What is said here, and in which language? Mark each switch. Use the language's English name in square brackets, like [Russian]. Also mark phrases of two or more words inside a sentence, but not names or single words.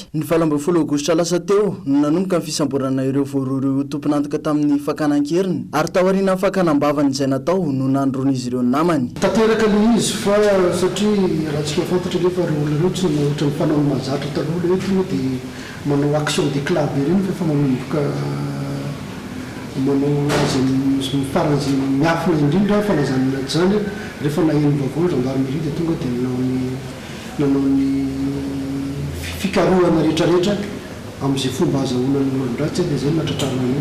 [Malagasy] Ny 17 aogositra lasa teo no nanomboka ny fisamborana ireo voaroroy tomponantoka tamin'ny fakanankeriny ary taoriana ny fakanambavany izay natao no nandron'izy ireo namany. Tanteraka le izy fa satria raha tsika fantatra lefa olona tsy ohatra mifanao mahazatra taloha le hoe dia manao [French] action des clubs [Malagasy] ireny fa manomboka manao azy faran'izay miafina indrindra fanazanana zany rehefa naheno vaovao gendarmerie dia tonga dia nanao ny fikarohana rehetrarehetra amin'izay fomba azahoana ny olon-dratsy dia zay natratrarina io.